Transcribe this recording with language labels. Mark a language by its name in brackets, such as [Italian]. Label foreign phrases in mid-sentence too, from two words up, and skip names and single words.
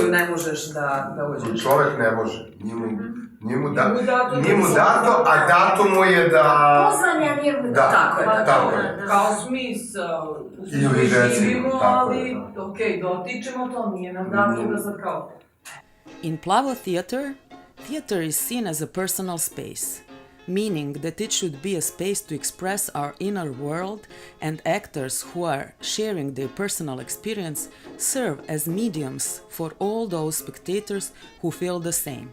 [Serbian] Ravan koju ne možeš da uđeš. Čovek ne može. Nije mu dato, a dato mu je da... Pozvanja nije mu Da, tako je. Kao smisao, Ili živimo, tako ali je. okej, dotičemo to, nije nam dato da sad kao... [English] In Plavo theater, theater is seen as a personal space, meaning that it should be a space to express our inner world, and actors who are sharing their personal experience serve as mediums for all those spectators who feel the same.